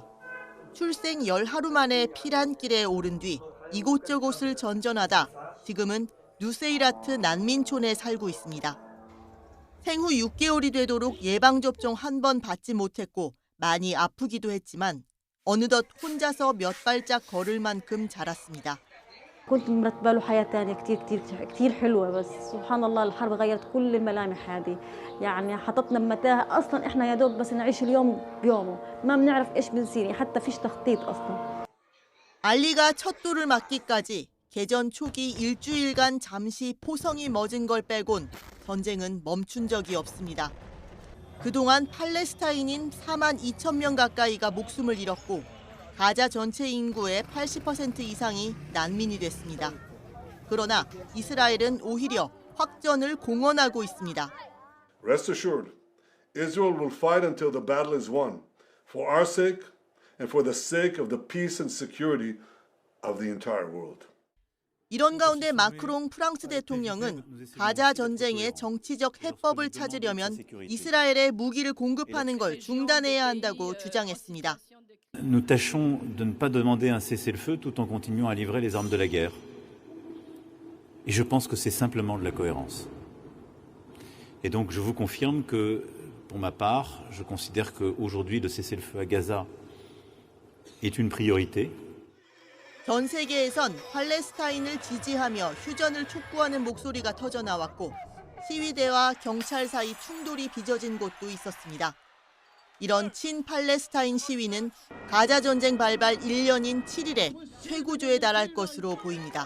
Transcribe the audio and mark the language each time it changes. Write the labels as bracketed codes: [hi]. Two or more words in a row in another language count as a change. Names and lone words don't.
[ko] 출생 10하루 만에 피란길에 오른 뒤 이곳저곳을 전전하다 지금은 누세이라트 난민촌에 살고 있습니다. 생후 6개월이 되도록 예방접종 한 번 받지 못했고 많이 아프기도 했지만 어느덧 혼자서 몇 발짝 걸을 만큼 자랐습니다. [ar] كنت مرتبة له حياة تانية كتير حلوة بس سبحان الله الحرب غيرت كل الملامح هذه يعني حطتنا بمتاهة أصلا إحنا يا دوب بس نعيش اليوم بيومه ما بنعرف إيش بنصير حتى فيش تخطيط أصلا. [ko] 알리가 첫 돌을 맞기까지 개전 초기 일주일간 잠시 포성이 멎은 걸 빼곤 전쟁은 멈춘 적이 없습니다. 그동안 팔레스타인인 4만 2천 명 가까이가 목숨을 잃었고 가자 전체 인구의 80% 이상이 난민이 됐습니다. 그러나 이스라엘은 오히려 확전을 공언하고 있습니다. [en] Rest assured, Israel will fight until the battle is won, for our sake and for the sake of the peace and security of the entire world. [ko] 이런 가운데 마크롱 프랑스 대통령은 가자 전쟁의 정치적 해법을 찾으려면 이스라엘에 무기를 공급하는 걸 중단해야 한다고 주장했습니다. [fr] Nous tâchons de ne pas demander un cessez-le-feu tout en continuant à livrer les armes de la guerre. Et je pense que c'est simplement de la cohérence. Et donc je vous confirme que, pour ma part, je considère qu'aujourd'hui le cessez-le-feu à Gaza est une priorité. [ko] 전 세계에선 팔레스타인을 지지하며 휴전을 촉구하는 목소리가 터져 나왔고 시위대와 경찰 사이 충돌이 빚어진 곳도 있었습니다. 이런 친팔레스타인 시위는 가자 전쟁 발발 1년인 7일에 최고조에 달할 것으로 보입니다.